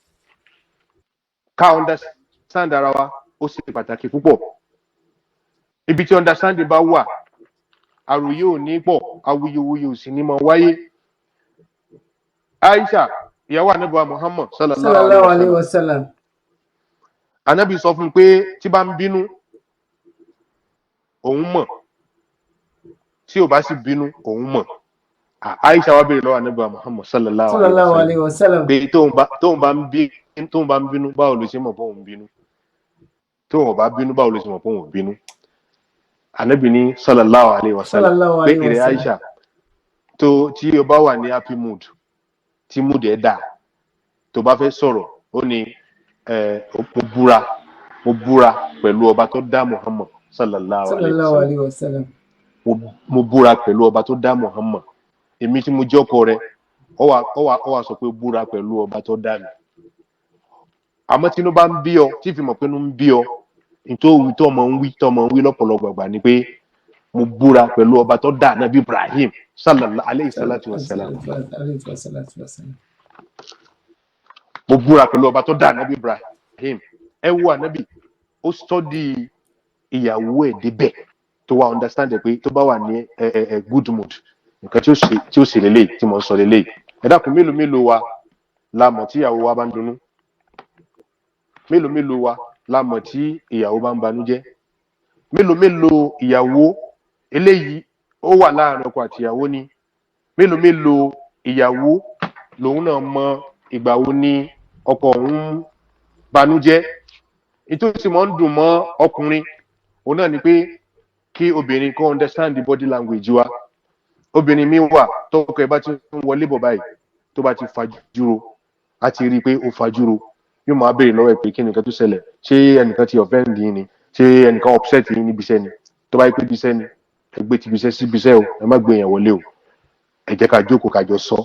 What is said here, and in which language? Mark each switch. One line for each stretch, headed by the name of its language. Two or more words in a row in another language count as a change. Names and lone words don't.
Yoruba: ká understand ara wa ó ṣe pàtàkì púpọ̀ ibi tí understanding bá wà àròyé ò ní pọ̀ awuyewuye ò sì ní máa wáyé. Aisha ìyàwó ànábì wa Muhammad
Arabic: صلى الله عليه وسلم
Yoruba: Ànábì sọ fún pé tí bá ń bínú òun mọ̀, tí ò bá sì bínú òun mọ̀. Aisha wa béèrè lọ́wọ́ Ànábì Muhammad sallallahu
Arabic: alaihi عليه وسلم wasallam.
Yoruba: pé tóun bá ń bínú báwo ló ṣe mọ̀ pé òun bínú, tóun ò bá bínú báwo ló ṣe mọ̀ pé òun bínú. Ànábì ní
Arabic: صلى الله عليه وسلم
Yoruba: pé ìrẹ Aisha tí o bá wà ní
English: happy mood,
Yoruba: tí mood ẹ̀ dà, tó bá fẹ́ sọ̀rọ̀ ó ní mo búra pẹ̀lú ọba tó dá Muhammad
Arabic: صلى الله عليه وسلم.
Yoruba: Mo búra pẹ̀lú ọba tó dá Muhammad, èmi tí mo jẹ́ ọkọ rẹ̀, ó wá sọ pé búra pẹ̀lú ọba tó dá mi. Àmọ́ tí inú bá ń bí ọ, tí fi mọ̀ pé inú ń bí ọ, nítorí tó mọ̀ ń wí lọ́pọ̀lọpọ̀ ìgbà ni pé mo búra pẹ̀lú ọba tó dá Nabi Ibrahim
Arabic: صلى الله عليه صلاة وسلام.
Yoruba: Mo búra pẹ̀lú ọba tó dá Nabi Ibrahim. Ẹ wo Ànábì, ó study ìyàwó ẹ̀ débẹ̀ tó wá understand pé tó bá wà ní
English: good mood,
Yoruba: nǹkan tí ó ṣe lélẹ́yìí tí mo ń sọ lélẹ́yìí. Ẹ dákun, mélòó wa la mọ̀ tí ìyàwó wa bá ń dunnú? Mélòó wa la mọ̀ tí ìyàwó bá ń banújẹ́? Mélòó ìyàwó eléyìí ó wà láàrin ọkọ àti ìyàwó ni? Mélòó ìyàwó lòun náà mọ ìgbà wo ni ọkọ òun banújẹ́? Ìtòsí mọ́ ń dùn mọ́ ọkùnrin òun náà ni pé kí obìnrin kó
English: understand the body language
Yoruba: wa. Obìnrin mi wà tọkọ ẹ̀ bá ti ń wọlé bọ̀ báyìí, tó bá ti fajúro, a ti rí i pé ó fajúro, yóò máa béèrè lọ́wọ́ ẹ̀ pé kí nìkan tó ṣẹlẹ̀, ṣé ẹnìkan ti offend yín ni, ṣé ẹnìkan upset yín níbi iṣẹ́ ni? Tó bá yẹ pé ibiṣẹ́ ni, ẹ gbé ti ibiṣẹ́ sí ibiṣẹ́ o, ẹ má gbé yẹn wọlé o, ẹ jẹ́ ká jókòó ká jọ sọ.